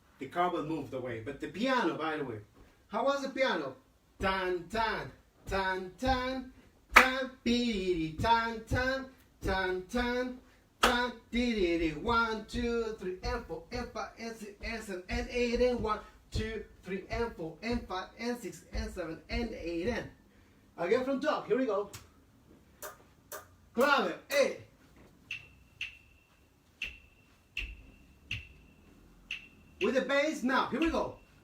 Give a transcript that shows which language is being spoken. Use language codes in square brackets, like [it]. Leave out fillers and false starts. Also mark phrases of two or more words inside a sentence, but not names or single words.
[en] cowbell moved away. But the piano, by the way, how was the piano? Tan tan tan tan tan beady tan tan tan tan tan dee 1 2 3 and 4 and 5 and 6 and 7 and 8 and 1 2 3 and 4 and 5 and 6 and 7 and 8 and again from top. Here we go. Clave, A. With the bass now. Here we go.